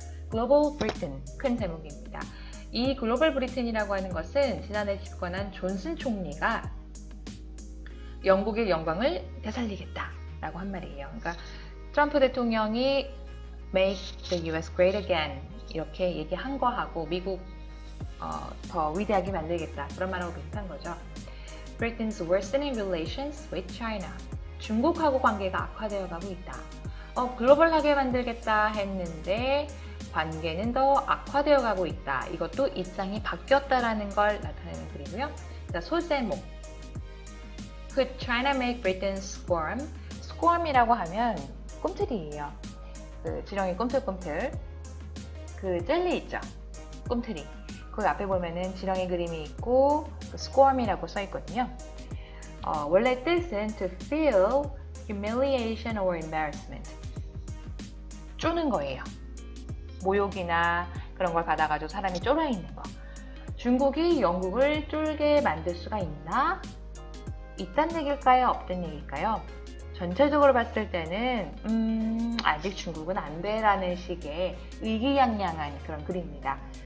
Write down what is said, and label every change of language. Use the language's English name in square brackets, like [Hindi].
[Korean] 글로벌 브리튼, 큰 제목입니다. 이 글로벌 브리튼이라고 하는 것은 지난해 집권한 존슨 총리가 영국의 영광을 되살리겠다라고 한 말이에요. 그러니까 트럼프 대통령이 [English] Make the US Great Again [Korean] 이렇게 얘기한 거하고 미국 더 위대하게 만들겠다, 그런 말하고 비슷한 거죠. [English] Britain's worsening relations with China. [Korean] 중국하고 관계가 악화되어 가고 있다. 글로벌하게 만들겠다 했는데 관계는 더 악화되어 가고 있다. 이것도 입장이 바뀌었다라는 걸 나타내는 글이고요. 자, 소제목. [English] Could China make Britain squirm? [Korean] squirm이라고 하면 꿈틀이에요. 그 지렁이 꿈틀꿈틀. 그 젤리 있죠? 꿈틀이. 그 앞에 보면은 지렁이 그림이 있고 squirm이라고 써 있거든요. [English] 원래 뜻은 to feel humiliation or embarrassment. [Korean] 쪼는 거예요. 모욕이나 그런 걸 받아가지고 사람이 쫄아 있는 거. 중국이 영국을 쫄게 만들 수가 있나? 있단 얘기일까요? 없단 얘기일까요? 전체적으로 봤을 때는 아직 중국은 안 돼라는 식의 의기양양한 그런 글입니다.